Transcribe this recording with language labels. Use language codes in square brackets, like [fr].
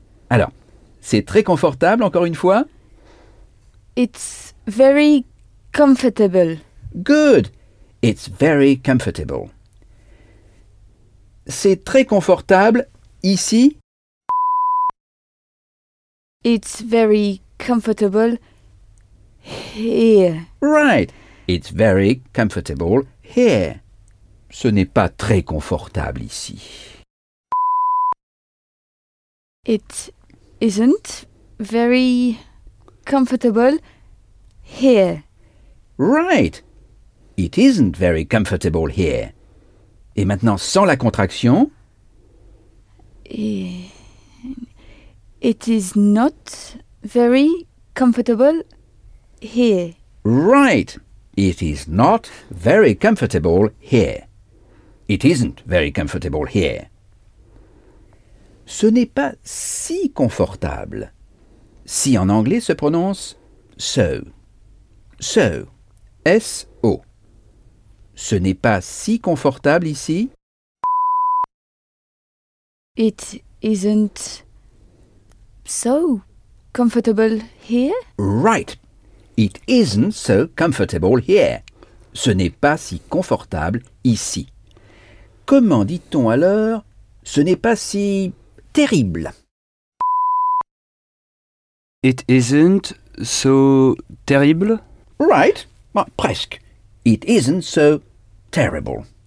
[fr] Alors, c'est très confortable, encore une fois. [en] It's very comfortable. Good. It's very comfortable. [fr] C'est très confortable ici. [en] It's very comfortable here. Right. It's very comfortable here. [fr] Ce n'est pas très confortable ici. [en] It isn't very comfortable here. Right. It isn't very comfortable here. [fr] Et maintenant, sans la contraction. [en] It is not very comfortable here. Right. It is not very comfortable here. It isn't very comfortable here. [fr] Ce n'est pas si confortable. Si en anglais se prononce so. So. S-O. Ce n'est pas si confortable ici. [en] It isn't so comfortable here. Right. It isn't so comfortable here. [fr] Ce n'est pas si confortable ici. Comment dit-on alors « ce n'est pas si terrible » ? [en] It isn't so terrible. Right. Presque. It isn't so terrible.